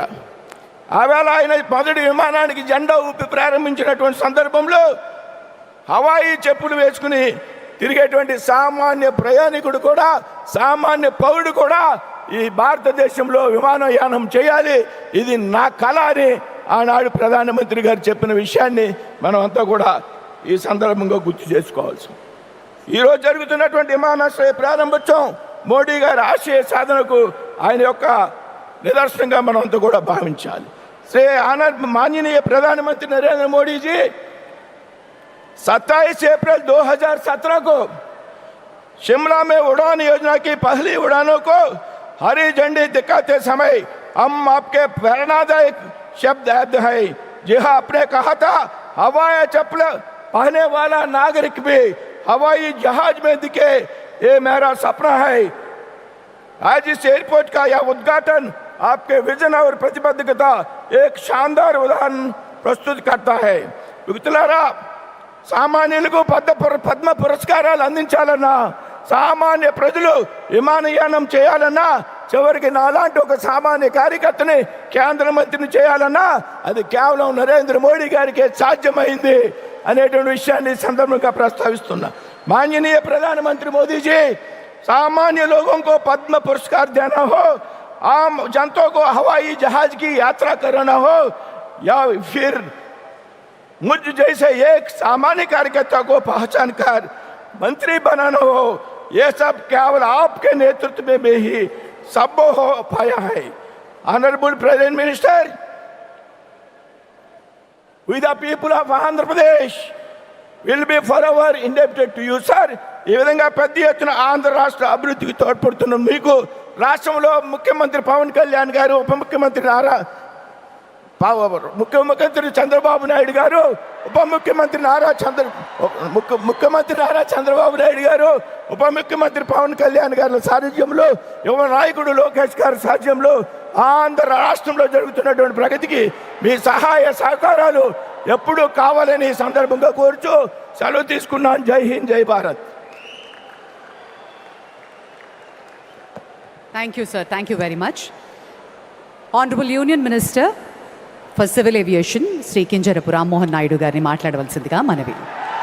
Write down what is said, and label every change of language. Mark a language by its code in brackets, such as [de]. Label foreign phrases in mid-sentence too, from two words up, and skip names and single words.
[te] ఆవేళ ఆయన మొదటి విమానానికి జెండా ఊపి ప్రారంభించినటువంటి సందర్భంలో హవాయి చెప్పులు వేసుకుని తిరిగేటువంటి సామాన్య ప్రయాణికుడు కూడా, సామాన్య పౌరుడు కూడా ఈ భారతదేశంలో విమానయానం చేయాలి, ఇది నా కళ అని ఆనాడు ప్రధానమంత్రి గారు చెప్పిన విషయాన్ని మనం అంతా కూడా ఈ సందర్భంగా గుర్తు చేసుకోవాల్సి. ఈరోజు జరుగుతున్నటువంటి విమానాశ్రయ ప్రారంభోత్సవం మోడీ గారి ఆశయ సాధనకు ఆయన యొక్క నిదర్శనంగా మనం అంతా కూడా భావించాలి. [hi] శ్రీ माननीय प्रधानमंत्री नरेंद्र मोदी जी 27 अप्रैल 2017 को शिमला में उड़ान योजना की पहली उड़ानों को हरी झंडी दिखाते समय हम आपके प्रेरणादायक शब्द याद है। जी हाँ, आपने कहा था हवाई चप्पल पहने वाला नागरिक भी हवाई जहाज में दिखे, ये मेरा सपना है। आज इस एयरपोर्ट का यह उद्घाटन आपके विजन और प्रतिबद्धता एक शानदार उदाहरण प्रस्तुत करता है। మిత్రులారా, సామాన్యులకు పద్మ పురస్కారాలు అందించాలన్నా, సామాన్య ప్రజలు విమానయానం చేయాలన్నా, చివరికి నాలాంటి ఒక సామాన్య కార్యకర్తని కేంద్ర మంత్రిని చేయాలన్నా అది కేవలం నరేంద్ర మోడీ గారికి సాధ్యమైంది అనేటువంటి విషయాన్ని సందర్భంగా ప్రస్తావిస్తున్నా. माननीय प्रधानमंत्री मोदी जी, सामान्य लोगों को पद्म पुरस्कार देना हो, आम जनता को हवाई जहाज की यात्रा कराना हो, या फिर मुझ जैसे एक सामान्य कार्यकर्ता को पहचान कर मंत्री बनाना हो, ये सब केवल आपके नेतृत्व में ही संभव हो पाया है। [en] Honorable President Minister, we the people of Andhra Pradesh will be forever indebted to you, sir. [te] ఈ విధంగా పెద్ద ఎత్తున ఆంధ్ర రాష్ట్ర అభివృద్ధికి తోడ్పడుతున్న మీకు రాష్ట్రంలో ముఖ్యమంత్రి పవన్ కళ్యాణ్ గారు, ఉప ముఖ్యమంత్రి నారా ముఖ్యమంత్రి చంద్రబాబు నాయుడు గారు, ముఖ్యమంత్రి నారా చంద్రబాబు నాయుడు గారు, ఉప ముఖ్యమంత్రి పవన్ కళ్యాణ్ గారి సారథ్యంలో, యువ నాయకుడు లోకేష్ గారి సారథ్యంలో ఆంధ్ర రాష్ట్రంలో జరుగుతున్నటువంటి ప్రగతికి మీ సహాయ సహకారాలు ఎప్పుడూ కావాలని ఈ సందర్భంగా కోరుచు సెలవు తీసుకున్నాను. [hi] जय हिंद, जय भारत. [en] Thank you, sir. Thank you very much. Honorable Union Minister for Civil Aviation, Sri Kinjarapu Ram Mohan Naidu [te] గారిని మాట్లాడవలసిందిగా మనవి.